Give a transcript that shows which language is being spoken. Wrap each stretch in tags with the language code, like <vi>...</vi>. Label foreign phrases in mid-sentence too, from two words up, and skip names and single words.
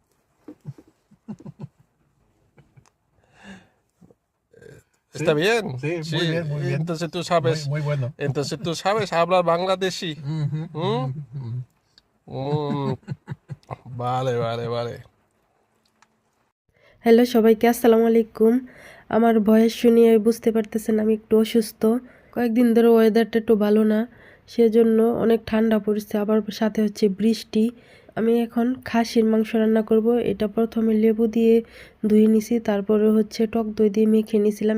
<es>¿Está bien? Sí, muy bien, muy bien. Entonces tú sabes, Muy bueno. entonces tú sabes hablar bangladeshi. Mhm, ¿Mm? mhm. Mm, vale, vale, vale.</es> <bn>হ্যালো সবাইকে</bn> <ar>السلام عليكم.</ar> <bn>আমার ভয়েস শুনিয়ে বুঝতে পারতেছেন আমি একটু অসুস্থ। কয়েকদিন ধরে ওয়েদারটা একটু ভালো না, সেজন্য অনেক ঠান্ডা পড়ছে, আবার সাথে হচ্ছে বৃষ্টি। আমি এখন খাসির মাংস রান্না করব। এটা প্রথমে লেবু দিয়ে ধুয়ে নিছি, তারপরে হচ্ছে টক দই দিয়ে মেখে নিয়েছিলাম।</bn>